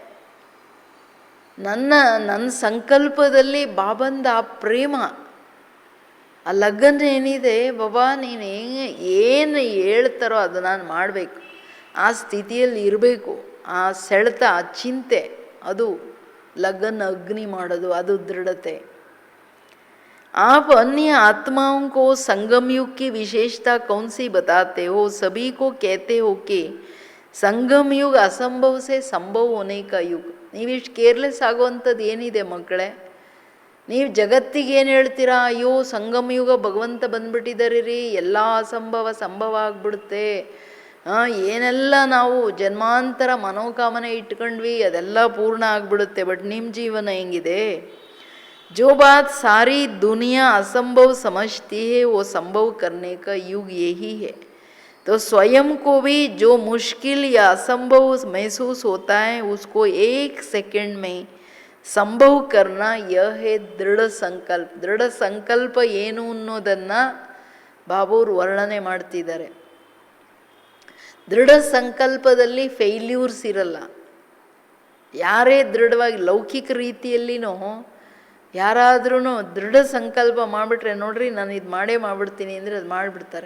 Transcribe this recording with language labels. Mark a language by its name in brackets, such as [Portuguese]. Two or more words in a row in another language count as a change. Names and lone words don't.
[Kannada] ನನ್ನ ಸಂಕಲ್ಪದಲ್ಲಿ ಬಾಬಂದ ಆ ಪ್ರೇಮ, ಆ ಲಗನ್ ಏನಿದೆ, ಬಾಬಾ ನೀನು ಏನು ಹೇಳ್ತಾರೋ ಅದು ನಾನು ಮಾಡಬೇಕು, ಆ ಸ್ಥಿತಿಯಲ್ಲಿ ಇರಬೇಕು. ಆ ಸೆಳೆತ, ಆ ಚಿಂತೆ, ಅದು ಲಗನ್ ಅಗ್ನಿ ಮಾಡೋದು, ಅದು ದೃಢತೆ. [Hindi] आप अन्य आत्माओं को संगम युग की विशेषता कौन सी बताते हो? सभी को कहते हो कि संगम युग असंभव से संभव होने का युग. [Kannada] ನೀವಿಷ್ಟು ಕೇರ್ಲೆಸ್ ಆಗುವಂಥದ್ದು ಏನಿದೆ ಮಕ್ಕಳೇ? ನೀವು ಜಗತ್ತಿಗೆ ಏನು ಹೇಳ್ತೀರಾ? ಅಯ್ಯೋ ಸಂಗಮ ಯುಗ ಭಗವಂತ ಬಂದ್ಬಿಟ್ಟಿದ್ದಾರೆ ರೀ, ಎಲ್ಲ ಅಸಂಭವ ಸಂಭವ ಆಗ್ಬಿಡುತ್ತೆ, ಏನೆಲ್ಲ ನಾವು ಜನ್ಮಾಂತರ ಮನೋಕಾಮನೆ ಇಟ್ಕೊಂಡ್ವಿ ಅದೆಲ್ಲ ಪೂರ್ಣ ಆಗ್ಬಿಡುತ್ತೆ. ಬಟ್ ನಿಮ್ಮ ಜೀವನ ಹೆಂಗಿದೆ? [Hindi] जो बात सारी दुनिया असंभव समझती है वो संभव करने का युग यही है. तो स्वयं को भी जो मुश्किल या असंभव महसूस होता है उसको एक सेकंड में संभव करना, यह है दृढ़ संकल्प. दृढ़ संकल्प [Kannada] ಏನು ಅನ್ನೋದನ್ನು ಬಾಬೂರು ವರ್ಣನೆ ಮಾಡ್ತಿದ್ದಾರೆ. ದೃಢ ಸಂಕಲ್ಪದಲ್ಲಿ ಫೇಲ್ಯೂರ್ಸ್ ಇರಲ್ಲ. ಯಾರೇ ದೃಢವಾಗಿ ಲೌಕಿಕ ರೀತಿಯಲ್ಲಿನೂ ಯಾರಾದ್ರೂ ದೃಢ ಸಂಕಲ್ಪ ಮಾಡಿಬಿಟ್ರೆ, ನೋಡ್ರಿ ನಾನು ಇದು ಮಾಡೇ ಮಾಡಿಬಿಡ್ತೀನಿ ಅಂದರೆ ಅದು ಮಾಡಿಬಿಡ್ತಾರೆ.